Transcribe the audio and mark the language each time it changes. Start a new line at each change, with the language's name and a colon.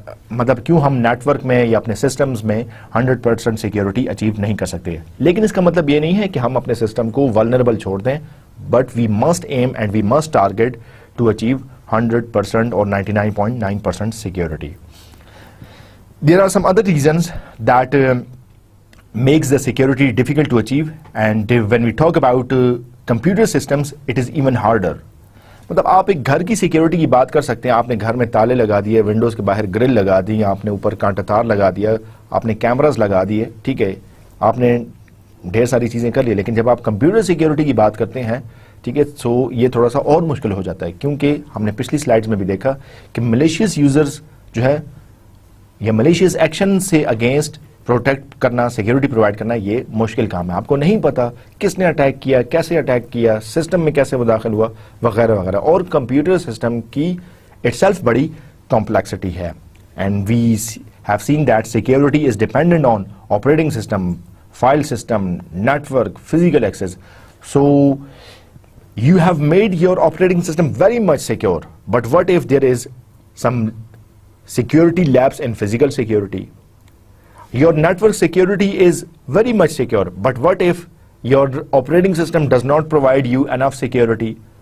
Urdu: مطلب کیوں ہم نیٹ ورک میں یا اپنے سسٹمز میں 100% سیکیورٹی اچیو نہیں کر سکتے۔ لیکن اس کا مطلب یہ نہیں ہے کہ ہم اپنے سسٹم کو vulnerable چھوڑ دیں،
English: But we must aim and we must target to achieve 100% or 99.9% security. There are some other reasons that makes the security difficult to achieve, and when we talk about computer systems it is even harder.
Urdu: مطلب آپ ایک گھر کی security کی بات کر سکتے ہیں، آپ نے گھر میں تالے لگا دیے، ونڈوز کے باہر گرل لگا دی، آپ نے اوپر کانٹا تار لگا دیا، آپ نے کیمراز لگا دیے، ٹھیک ہے، آپ نے ڈھیر ساری چیزیں کر لی، لیکن جب آپ کمپیوٹر سیکیورٹی کی بات کرتے ہیں، ٹھیک ہے، سو یہ تھوڑا سا اور مشکل ہو جاتا ہے، کیونکہ ہم نے پچھلی سلائڈز میں بھی دیکھا کہ ملیشیس یوزرز جو ہے یا ملیشیس ایکشن سے اگینسٹ پروٹیکٹ کرنا، سیکیورٹی پرووائڈ کرنا، یہ مشکل کام ہے۔ آپ کو نہیں پتا کس نے اٹیک کیا، کیسے اٹیک کیا، سسٹم میں کیسے وہ داخل ہوا، وغیرہ وغیرہ، اور کمپیوٹر سسٹم کی اٹ سیلف بڑی کمپلیکسٹی ہے،
English: And we have seen that security is dependent on operating system, file system, network, physical access. So you have made your operating system very much secure, but what if there is some security lapse in physical security? Your network security is very much secure, but what if your operating system does not provide you enough security?